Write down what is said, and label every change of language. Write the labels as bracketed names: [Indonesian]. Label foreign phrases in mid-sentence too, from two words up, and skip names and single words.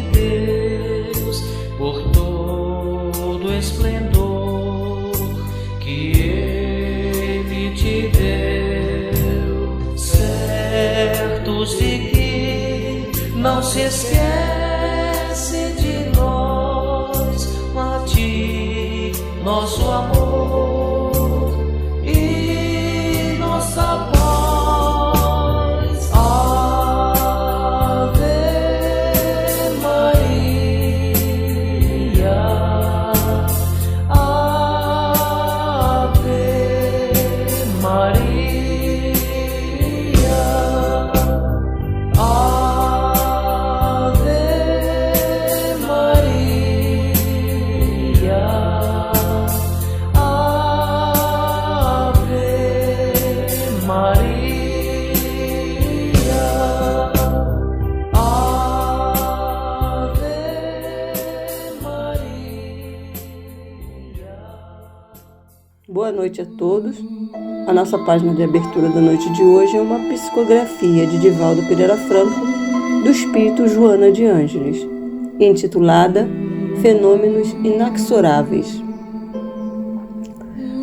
[Portuguese] Deus por todo o esplendor que Ele te deu, certos de que não se esquece de nós, a ti, nosso amor e nossa paz. Ave Maria, Ave Maria, Ave Maria, Ave Maria, Ave Maria. Boa noite a todos. A nossa página de abertura da noite de hoje é uma psicografia de Divaldo Pereira Franco do espírito Joana de Ângeles, intitulada Fenômenos Inexoráveis.